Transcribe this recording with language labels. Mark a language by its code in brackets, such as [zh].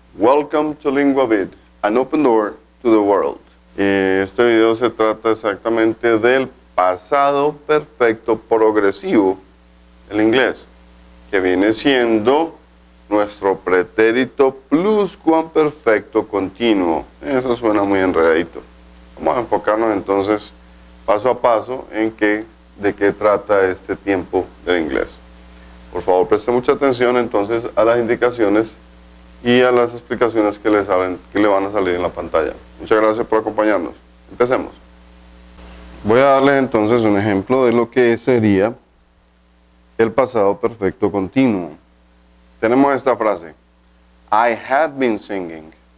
[en] Welcome to LinguaVid, an open door to the world. [es] Este video se trata exactamente del pasado perfecto progresivo del inglés, que viene siendo nuestro pretérito pluscuamperfecto continuo. Eso suena muy enredadito. Vamos a enfocarnos entonces paso a paso en de qué trata este tiempo del inglés. Por favor, preste mucha atención entonces a las indicaciones y a las explicaciones que le van a salir en la pantalla. Muchas gracias por acompañarnos. Empecemos. Voy a darles entonces un ejemplo de lo que sería el pasado perfecto continuo. Tenemos esta frase: [en] I had been singing.